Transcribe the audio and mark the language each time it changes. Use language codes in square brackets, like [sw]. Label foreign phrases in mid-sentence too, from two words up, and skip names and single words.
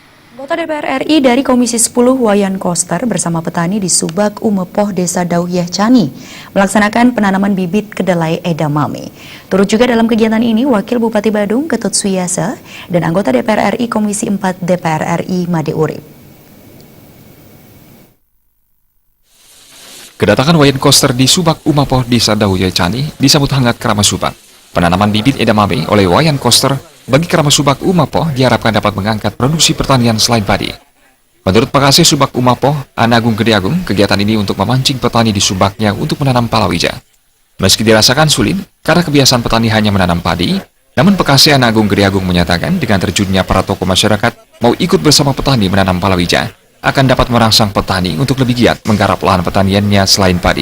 [id] Anggota DPR RI dari Komisi 10 Wayan Koster bersama petani di Subak Umepoh Desa Dauyeh Cani melaksanakan penanaman bibit kedelai edamame. Turut juga dalam kegiatan ini Wakil Bupati Badung Ketut Suyasa dan anggota DPR RI Komisi 4 DPR RI Made Urip. Kedatangan Wayan Koster di Subak Umepoh Desa Dauyeh Cani disambut hangat Keramat Subak. Penanaman bibit edamame oleh Wayan Koster bagi Keramat Subak Umepoh diharapkan dapat mengangkat produksi pertanian selain padi. Menurut Pakase Subak Umepoh, Ana Agung Gede Agung, kegiatan ini untuk memancing petani di Subaknya untuk menanam palawija. Meski dirasakan sulit, karena kebiasaan petani hanya menanam padi, namun Pakase Ana Agung Gede Agung menyatakan dengan terjunnya para tokoh masyarakat mau ikut bersama petani menanam palawija, akan dapat merangsang petani untuk lebih giat menggarap lahan pertaniannya selain padi.